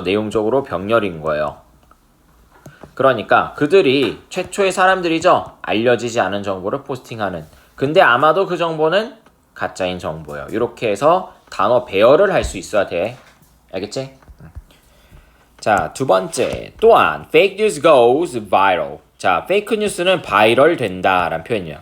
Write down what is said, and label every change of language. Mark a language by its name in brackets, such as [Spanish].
[Korean] 내용적으로 병렬인 거예요. 그러니까 그들이 최초의 사람들이죠. 알려지지 않은 정보를 포스팅하는. 근데 아마도 그 정보는 가짜인 정보예요. 이렇게 해서 단어 배열을 할 수 있어야 돼. 알겠지? 자, 두 번째. 또한 [English] fake news goes viral. [Korean] 자, 페이크 뉴스는 바이럴 된다라는 표현이에요.